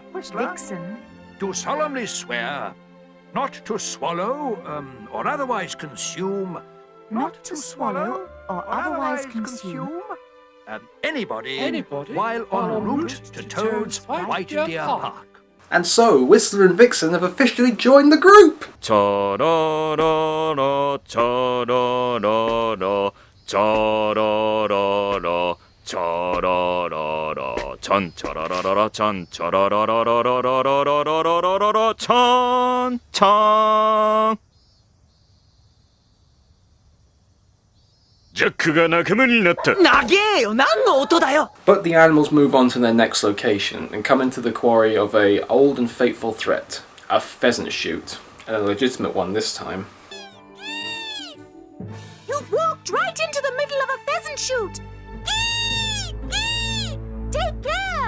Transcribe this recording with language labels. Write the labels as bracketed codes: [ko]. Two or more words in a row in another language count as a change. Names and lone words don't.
[en] do solemnly swear Not to swallow, or otherwise consume. Not to swallow or otherwise consume. Anybody while en route to Toad's White Deer Park. And so, Whistler and Vixen have officially joined the group! Cha-da-da-da, cha-da-da-da, cha-da-da-da, cha-da-da-da, chan cha-da-da-da, chan cha-da-da-da-da-da-da-da-da-da-da-da, chan chan. [ja] ジャックが仲間になった。長えよ、何の音だよ。 [en] But the animals move on to their next location and come into the quarry of a old and faithful threat, a pheasant shoot, and a legitimate one this time. You've walked right into the middle of a pheasant shoot. Take care.